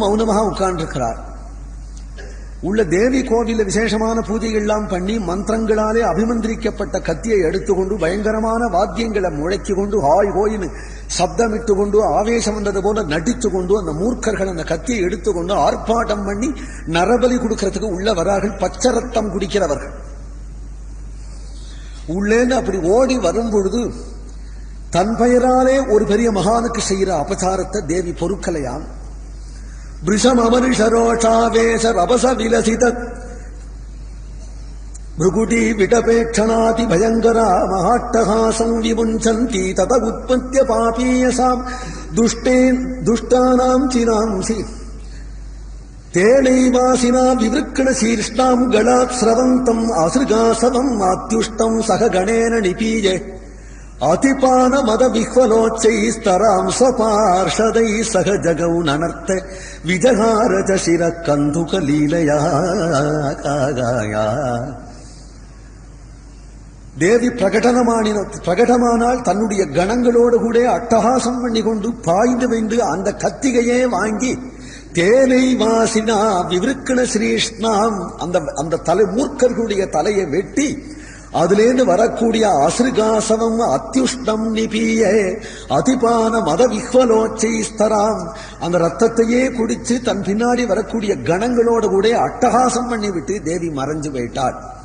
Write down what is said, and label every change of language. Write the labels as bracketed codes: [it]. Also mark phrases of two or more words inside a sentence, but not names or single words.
[ta] அப்பவும் மௌனமாக உட்கார்ந்துருக்கிறார். உள்ள தேவி கோவில விசேஷமான பூஜைகள்லாம் பண்ணி மந்திரங்களாலே அபிமந்திரிக்கப்பட்ட கத்தியை எடுத்துக்கொண்டு பயங்கரமான வாத்தியங்களை முழக்கி கொண்டு ஹாய் ஹோயின்னு சப்தமிட்டு கொண்டு ஆவேசம் வந்தது போல நடித்து கொண்டு அந்த மூர்க்கர்கள் அந்த கத்தியை எடுத்துக்கொண்டு ஆர்ப்பாட்டம் பண்ணி நரபலி கொடுக்கறதுக்கு உள்ள வரார்கள். பச்சை ரத்தம் குடிக்கிறவர்கள். உள்ளேன்னு அப்படி ஓடி வரும் பொழுது தன் பெயராலே ஒரு பெரிய மகானுக்கு செய்கிற அபசாரத்தை தேவி பொறுக்கலையாம். [sa] भृशममनुषरोषावेश रभस विलसित भृगुटी विटपेक्षणाति भयंकरा महाट्टहासं विमुञ्चन्ति तत उत्पत्य पापीयसां दुष्टानां चिरांसि तेनैवासिना विवृक्णशीर्ष्णां गलात् स्रवन्तम् आसृगासवम् आत्युष्टं सह गणेन निपीये अतिपानमदविह्वलोच्चैस्तरां स्वपार्षदैः सह जगौ ननर्त विजहार च शिरः कन्दुकलीलया [ta] தேவி பிரகடமானால் தன்னுடைய கணங்களோடு கூட அட்டகாசம் பண்ணி கொண்டு பாய்ந்து வைந்து அந்த கத்திகையே வாங்கி [sa] तेनै वासिना विवृक्ण शीर्ष्णाम् [ta] அந்த தலை மூர்க்கர்களுடைய தலையை வெட்டி அதிலேந்து வரக்கூடிய [sa] असृगासवम् अत्युष्टम् निपीय अतिपान मद विह्वलोच्चै स्तराम् [ta] அந்த ரத்தத்தையே குடிச்சு தன் பின்னாடி வரக்கூடிய கணங்களோடு கூட அட்டகாசம் பண்ணிவிட்டு தேவி மறைஞ்சு போயிட்டாள்.